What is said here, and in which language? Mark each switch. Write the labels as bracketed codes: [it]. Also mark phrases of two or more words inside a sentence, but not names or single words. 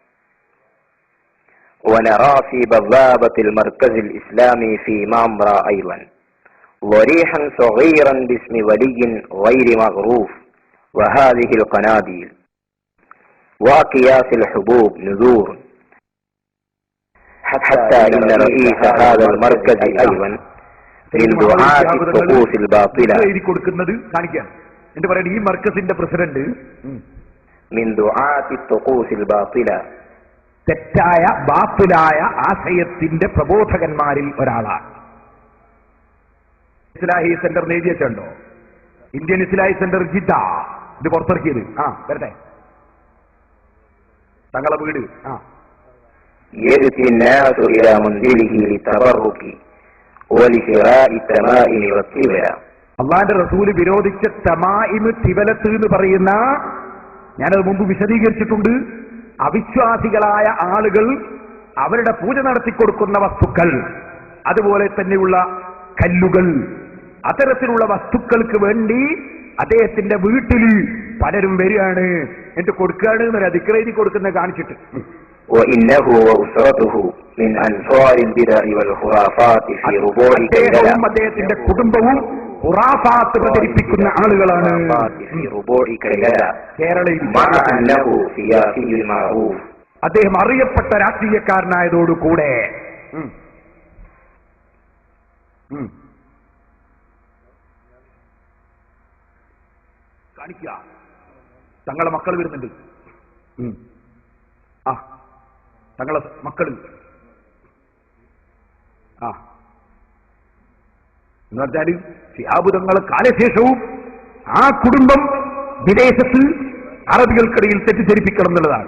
[ar] ونرى في بوابة المركز الإسلامي في مامرا أيضا ضريحا صغيرا باسم ولي غير مغروف، وهذه القناديل وأكياس الحبوب نذور، حتى إن رئيس هذا المركز أيضا من دعاة الطقوس الباطلة. [ml] ഈ മർക്കസിന്റെ പ്രസിഡന്റ് [ar] من دعاة الطقوس الباطلة, [ml] തെറ്റായ ബാത്തിലായ ആശയത്തിന്റെ പ്രബോധകന്മാരിൽ ഒരാളാണ്. ഇസ്ലാഹി സെന്റർ എഴുതിയിട്ടുണ്ടോ? ഇന്ത്യൻ ഇസ്ലാഹി സെന്റർ ജിദ്ദ, ഇത് പുറത്തിറക്കിയത്. വരട്ടെ, തങ്ങളെ വീട്. [ar] يأتي الناس إلى منزله للتبرك ولشراء التمائم والتبع. [ml] അള്ളാന്റെ റസൂല് വിരോധിച്ച [ar] تمائم تولة [ml] എന്ന് പറയുന്ന, ഞാനത് മുമ്പ് വിശദീകരിച്ചിട്ടുണ്ട്. അവിശ്വാസികളായ ആളുകൾ അവരുടെ പൂജ നടത്തിക്കൊടുക്കുന്ന വസ്തുക്കൾ, അതുപോലെ തന്നെയുള്ള കല്ലുകൾ, അത്തരത്തിലുള്ള വസ്തുക്കൾക്ക് വേണ്ടി അദ്ദേഹത്തിന്റെ വീട്ടിൽ പലരും വരികയാണ്, എന്നിട്ട് കൊടുക്കുകയാണ് എന്നൊരു ദിക്റെഴുതി കൊടുക്കുന്ന കാണിച്ചിട്ട്. [ar] وإنه وأسرته من أنصار البدع والخرافات في ربوع كيلة. [ml] അദ്ദേഹത്തിന്റെ കുടുംബവും ഖുറാഫാത്ത് പ്രചരിപ്പിക്കുന്ന ആളുകളാണ് [ar] في ربوع كيلة. [ml] കേരളയിൽ. [ar] مع أنه سياسي معروف. [ml] അദ്ദേഹം അറിയപ്പെട്ട രാഷ്ട്രീയക്കാരനായതോടുകൂടെ കാണിക്കുക. തങ്ങളെ മക്കൾ വരുന്നുണ്ട്. ആ തങ്ങളെ മക്കൾ എന്ന് പറഞ്ഞാല് ശിഹാബ് തങ്ങളെ കാലശേഷവും ആ കുടുംബം വിദേശത്ത് അറബികൾക്കിടയിൽ തെറ്റിദ്ധരിപ്പിക്കണം എന്നുള്ളതാണ്.